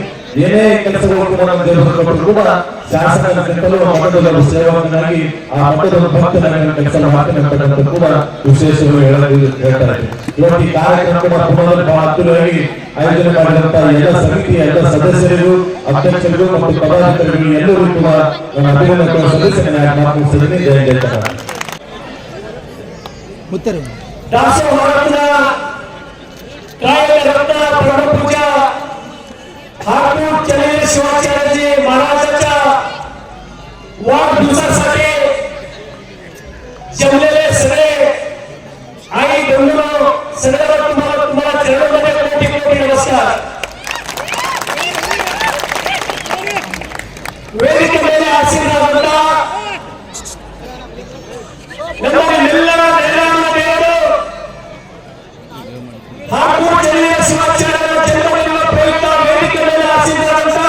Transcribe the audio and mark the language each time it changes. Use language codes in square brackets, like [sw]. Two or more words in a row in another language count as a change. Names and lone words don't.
[kn] ಏನೇ ಕೆಲಸಗಳು ಕೂಡ ನಮ್ಮ ದೇವರು ಕೊಟ್ಟರು ಕೂಡ ಶಾಸಕರ ಮಠದ ಸೇವಕನಾಗಿ ಆ ಮಠದ ಭಕ್ತನಾಗಿ ಕೆಲಸ ಮಾಡ್ತೇನೆ ಅಂತಕ್ಕಂಥ ಕೂಡ ವಿಶೇಷವಾಗಿ ಹೇಳ್ತಾರೆ. ಇವತ್ತು ಈ ಕಾರ್ಯಕ್ರಮ ಕೂಡ ಬಹಳ ಅದ್ಭುತವಾಗಿ ಆಯೋಜನೆ ಮಾಡಿದಂತ ಎಲ್ಲ ಸಮಿತಿಯ ಎಲ್ಲ ಸದಸ್ಯರಿಗೂ, ಅಧ್ಯಕ್ಷರಿಗೂ ಮತ್ತು ಪದಾಧಿಕಾರಿಗಳು ಎಲ್ಲರೂ ಕೂಡ ನನ್ನ ಅಭಿನಂದನೆ ಸದಸ್ಯನಾಗಿ ಮಾತನಾಡಿಸಿದ್ದೀನಿ. ಜಯ ಜಯ [mr] शिवाचार्यजी महाराजांच्या वाढदिवसासाठी जमलेले सगळे आई बंधूंनो, सगळ्यांना तुम्हाला चरणामध्ये कोटी नमस्कार. [kn] ವೇದಿಕೆ ಮೇಲೆ ಆಶೀರ್ವಾದ ನಮ್ಮೆಲ್ಲರ ದೇವರು ಹಾಗೂ ಜಿಲ್ಲೆಯ ಶಿವಾಚಾರ್ಯರ ಜನ್ಮದಿನದ ಪ್ರಯುಕ್ತ ವೇದಿಕೆ ಮೇಲೆ ಆಶೀರ್ವಾದ